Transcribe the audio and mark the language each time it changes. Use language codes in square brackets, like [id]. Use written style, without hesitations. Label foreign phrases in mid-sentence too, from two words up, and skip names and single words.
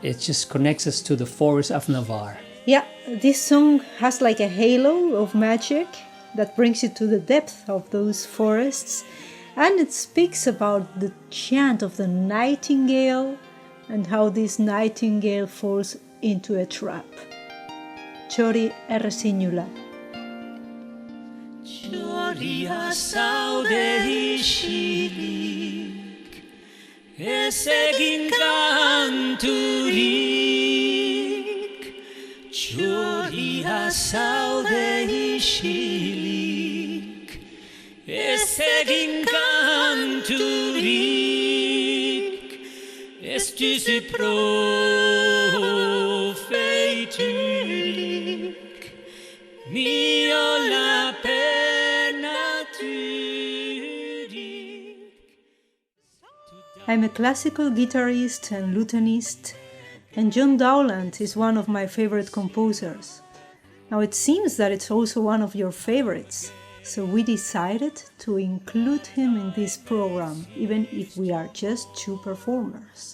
[en] It just connects us to the forest of Navarre. Yeah, this song has like a halo of magic that brings you to the depth of those forests, and it speaks about the chant of the nightingale and how this nightingale falls into a trap. [eu] Txori errezinula. Txoria zaude isilik, ez egin kanturik. Txoria zaude isilik, ez egin kanturik. Ez duzu profeiturik, miola penaturik. [en] I'm a classical guitarist and lutenist, and John Dowland is one of my favorite composers. Now it seems that it's also one of your favorites, so we decided to include him in this program, even if we are just two performers.